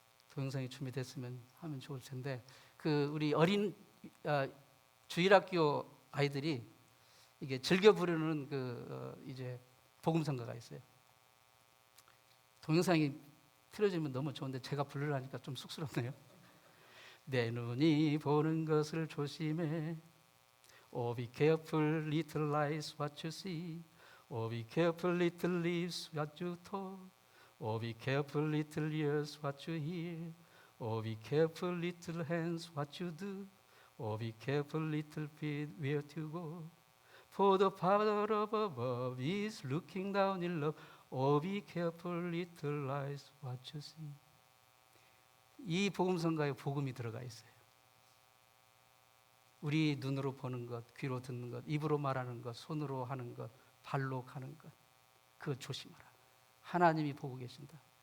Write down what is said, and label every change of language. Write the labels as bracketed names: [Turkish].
[Korean] 동영상이 준비됐으면 하면 좋을 텐데 우리 어린 주일학교 아이들이 이게 즐겨 부르는 이제 복음성가가 있어요. 동영상이 틀어지면 너무 좋은데 제가 부르려니까 좀 쑥스럽네요. 내 눈이 보는 것을 조심해. [English] Oh, be careful, little eyes, what you see. Oh, be careful, little lips, what you talk. Oh, be careful, little ears, what you hear. Oh, be careful, little hands, what you do. Oh, be careful, little feet, where to go. For the Father up above is looking down in love. Oh, be careful, little eyes, what you see. [Korean] 이 복음성가에 복음이 들어가 있어요. 우리 눈으로 보는 것, 귀로 듣는 것, 입으로 말하는 것, 손으로 하는 것, 발로 가는 것, 그거 조심하라. 하나님이 보고 계신다.